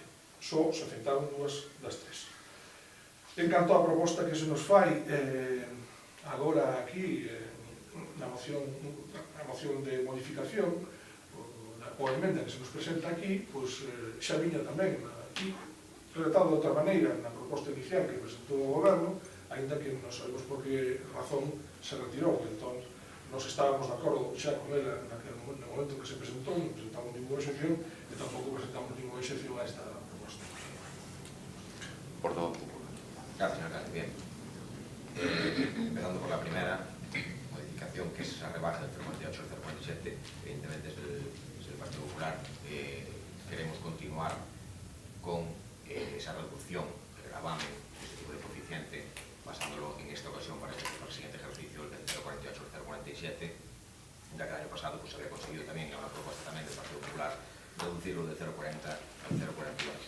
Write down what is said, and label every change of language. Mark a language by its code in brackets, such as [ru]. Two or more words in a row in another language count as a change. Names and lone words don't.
[gl] Só se aceptaron dúas das tres. En canto á proposta que se nos fai agora aquí na moción de modificación, ou a emenda que se nos presenta aquí, xa viña tamén aquí tratado de outra maneira na proposta inicial que presentou o Goberno, aínda que non sabemos por que razón se retirou. Entón, nos estábamos de acordo xa con ela no momento que se presentou, non presentamos ninguna excepción e tampouco presentamos ninguna excepción a esta proposta. Portavoz. [es] Gracias, señor alcalde. Bien. Empezando por la primera modificación, que es esa rebaja del 0,48 al 0,47, evidentemente desde el Partido Popular queremos continuar con esa reducción del gravamen de este tipo de coeficiente, basándolo en esta ocasión para el siguiente ejercicio del 0,48 al 0,47, ya que el año pasado pues, se había conseguido también, una propuesta también del Partido Popular, reducirlo del 0,40 al 0,48.